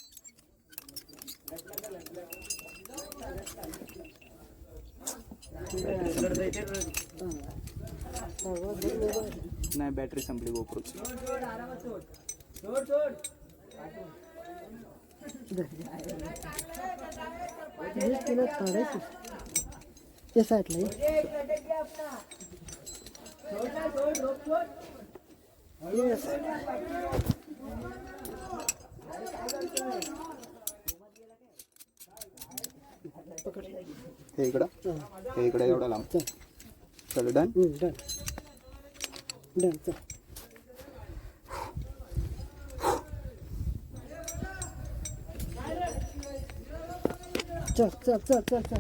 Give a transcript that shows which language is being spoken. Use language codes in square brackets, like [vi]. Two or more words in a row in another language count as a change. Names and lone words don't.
[mr] नाही, बॅटरी संपली गोप्रोची. [hi] छोड़ छोड़. [mr] तिला काढायची ते साईडला [hi] एक लटक गया अपना. छोड़ ना छोड़ रोक छोड़. [mr] हे इकडं, हे इकडं एवढा लांब. चल डन. डन डन चल चल चल चल चल.